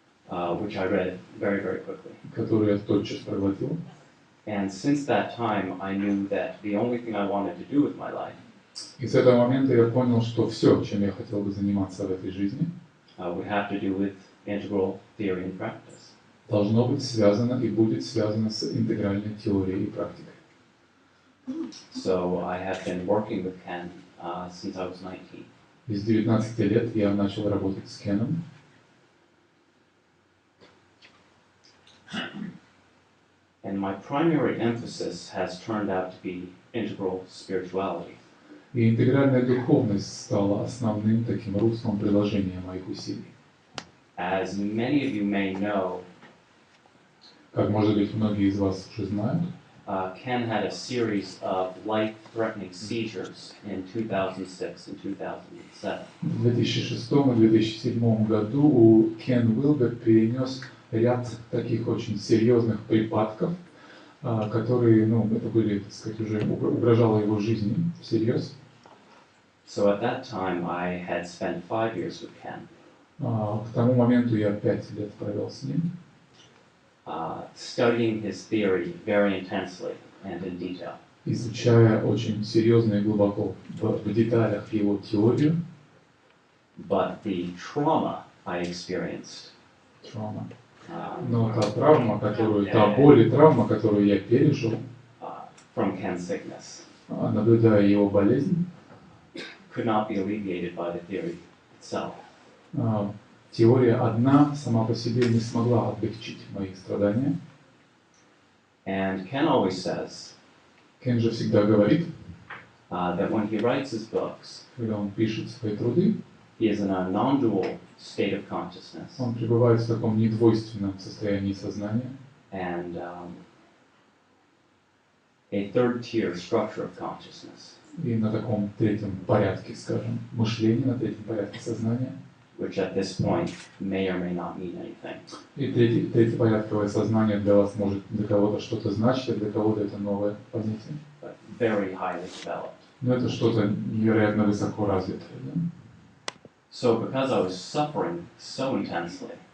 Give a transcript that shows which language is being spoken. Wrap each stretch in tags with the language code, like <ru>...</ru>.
<en>which I read very, very quickly.</en> <ru>которую я тотчас проглотил.</ru> <en>And since that time, I knew that the only thing I wanted to do with my life</en> <ru>И с этого момента я понял, что все, чем я хотел бы заниматься в этой жизни,</ru> <en>would have to do with integral theory and practice.</en> <ru>должно быть связано и будет связано с интегральной теорией и практикой.</ru> <en>So I have been working with Ken since I was 19.</en> <ru>И с 19 лет я начал работать с Кеном.</ru> <en>And my primary emphasis has turned out to be integral spirituality.</en> <ru>И интегральная духовность стала основным таким руслом приложения моих усилий.</ru> <en>As many of you may know,</en> <ru>Как, может быть, многие из вас уже знают,</ru> <en>Ken had a series of life-threatening seizures in 2006 and 2007.</en> <ru>в 2006 и 2007 году у Кен Уилбер перенес ряд таких очень серьезных припадков, которые, это были, так сказать, уже угрожало его жизни всерьез.</ru> <en>So at that time, I had spent 5 years with Ken.</en> <ru>К тому моменту я 5 лет провел с ним,</ru> <en>Studying his theory very intensely and in detail.</en> <ru>изучая очень серьезно и глубоко в деталях его теорию.</ru> <en>But the trauma I experienced,</en> <ru>Но та боль и травма, которую я пережил,</ru> <en>from Ken's sickness,</en> <ru>наблюдая его болезнь,</ru> <en>could not be alleviated by the theory itself.</en> <ru>Теория одна сама по себе не смогла облегчить мои страдания.</ru> <en>And Ken always says</en> <ru>Кен же всегда говорит,</ru> <en>that when he writes his books,</en> <ru>когда он пишет свои труды,</ru> <en>he is in a non-dual state of consciousness</en> <ru>он пребывает в таком недвойственном состоянии сознания</ru> <en>and a third-tier structure of consciousness,</en> <ru>и на таком третьем порядке, скажем, мышления, на третьем порядке сознания.</ru> <en>which at this point may or may not mean anything.</en> <ru>И третьепорядковое сознание для вас может для кого-то что-то значить, а для кого-то это новое понятие.</ru> <en>But very highly developed.</en> <ru>Но это что-то невероятно высоко развитое. Да?</ru> <en>So because I was suffering so intensely,</en>